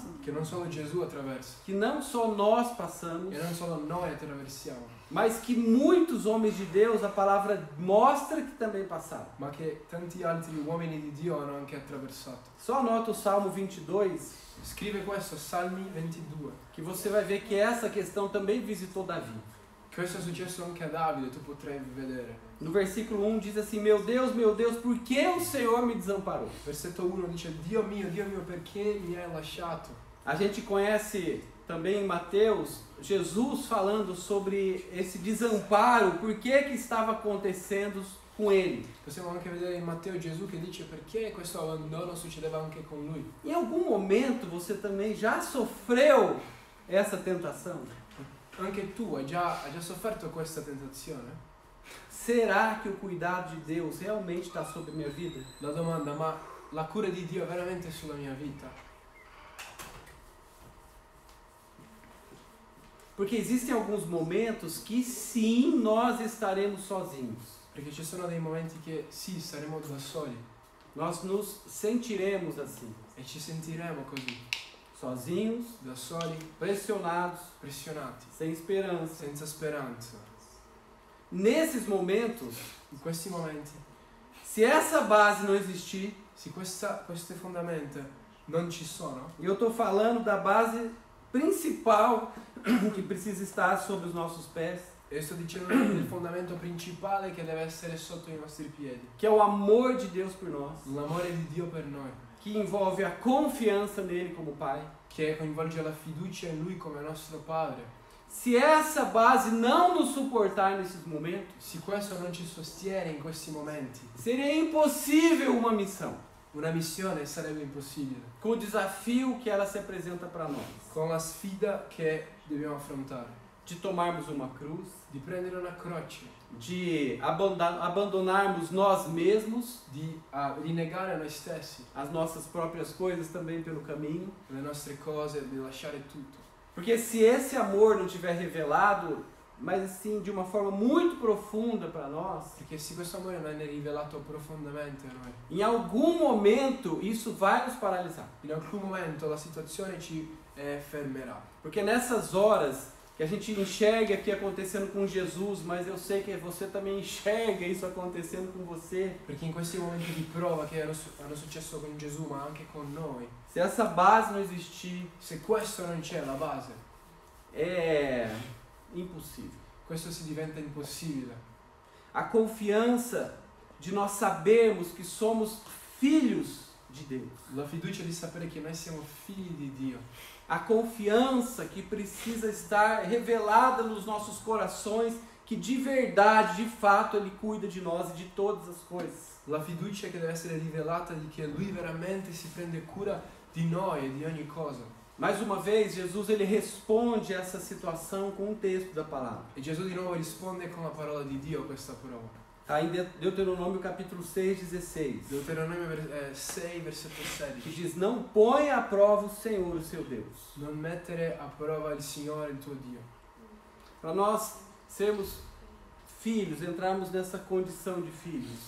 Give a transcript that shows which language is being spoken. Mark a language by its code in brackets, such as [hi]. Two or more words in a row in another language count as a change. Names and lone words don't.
[it] che non solo Gesù attraversa [pt] que não só nós passamos, [it] e non solo noi attraversiamo, [pt] mas que muitos homens de Deus, a palavra mostra que também passaram. [it] ma che tanti altri uomini di Dio hanno anche attraversato. [pt] Só anota o Salmo 22, [it] Scrive questo, Salmi 22, [pt] que você vai ver que essa questão também visitou Davi. [it] Questo è successo anche a Davide, tu potrai vedere. [pt] No versículo 1 diz assim: meu Deus, por que o Senhor me desamparou? [it] Versetto 1 dice: Dio mio, perché mi hai lasciato? [pt] A gente conhece também em Mateus Jesus falando sobre esse desamparo, por que estava acontecendo com ele. [it] Possiamo anche vedere in Matteo Gesù che dice perché questo abbandono succedeva anche con lui. [pt] Em algum momento você também já sofreu essa tentação? [it] Anche tu hai già sofferto questa tentazione? [pt] Será que o cuidado de Deus realmente está sobre a minha vida? [it] La domanda, ma la cura di Dio è veramente sulla mia vita? [pt] Porque existem alguns momentos que sim, nós estaremos sozinhos. [it] Perché ci sono dei momenti che sì, saremo da soli [pt] Nós nos sentiremos assim, [it] e ci sentiremo così, [pt] sozinhos, [it] da soli, [pt] pressionados, [it] pressionati, [pt] sem esperança. [it] senza speranza. [pt] Nesses momentos, [it] In questi momenti, [pt] se essa base não existir, [it] se queste fondamenta non ci sono, [pt] eu estou falando da base principal que precisa estar sobre os nossos pés, [it] e sto dicendo del fondamento principale che deve essere sotto i nostri piedi, [pt] que é o amor de Deus por nós, [it] l'amore di Dio per noi, [pt] que envolve a confiança nele como Pai. [it] che coinvolge la fiducia in Lui come nostro Padre. [pt] Se essa base não nos suportar nesses momentos, [it] Se questo non ci sostiene in questi momenti, [pt] seria impossível uma missão, [it] una missione sarebbe impossibile, [pt] com o desafio que ela se apresenta para nós, [it] con la sfida che dobbiamo affrontare, [pt] de tomarmos uma cruz, [it] di prendere una croce, [pt] de abandonarmos nós mesmos, [it] di rinnegare noi stessi, [pt] as nossas próprias coisas também pelo caminho. [it] le nostre cose, di lasciare tutto. [pt] Porque se esse amor não tiver revelado, mas assim de uma forma muito profunda para nós, [it] Perché se questo amore non è rivelato profondamente a noi, [pt] em algum momento isso vai nos paralisar. [it] in alcun momento la situazione ci fermerà. [pt] Porque nessas horas que a gente enxerga aqui acontecendo com Jesus, mas eu sei que você também enxerga isso acontecendo com você. [it] Perché in questi momenti di prova che hanno successo con Gesù, ma anche con noi, [pt] Se essa base não existir, [it] se questo non c'è, la base, [pt] é impossível. [it] questo si diventa impossibile. [pt] A confiança de nós sabermos que somos filhos de Deus. [it] La fiducia di sapere che noi siamo figli di Dio. [pt] A confiança que precisa estar revelada nos nossos corações, que de verdade, de fato, Ele cuida de nós e de todas as coisas. [it] La fiducia che deve essere rivelata di che Lui veramente si prende cura di noi e di ogni cosa. [pt] Mais uma vez, Jesus ele responde a essa situação com um texto da palavra. [it] E Gesù di nuovo risponde con la parola di Dio a questa prova. [pt] Está em Deuteronômio capítulo 6:16, [it] Deuteronomio 6, versetto [pt] que 16. diz: não põe à prova o Senhor, o seu Deus. [it] Non mettere a prova il Signore, il tuo Dio. [pt] Para nós sermos filhos, entrarmos nessa condição de filhos,